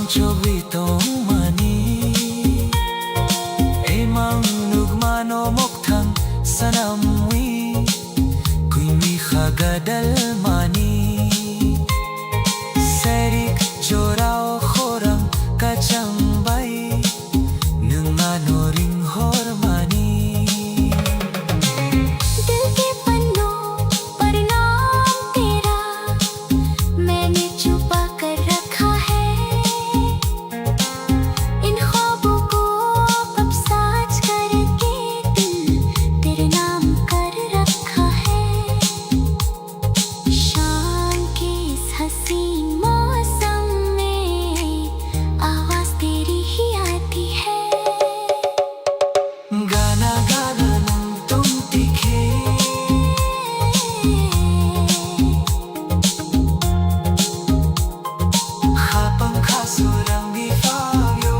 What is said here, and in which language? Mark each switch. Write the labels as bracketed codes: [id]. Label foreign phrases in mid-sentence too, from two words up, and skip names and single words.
[trp] chobito mani Emang nugmano moktang sanamwi Kui mi khagadal mani Serik jorao khorang kacang bai Nungano ring hormani [hi] दिल के पन्नों पर नाम तेरा मैंने छुपा कर रखा है इन ख्वाबों को अब साज करके दिल तेरे नाम कर रखा है शाम के इस हसीन मौसम में आवाज तेरी ही आती है [trp] Gana gana nang tumtike Hapang kasurang di Fabio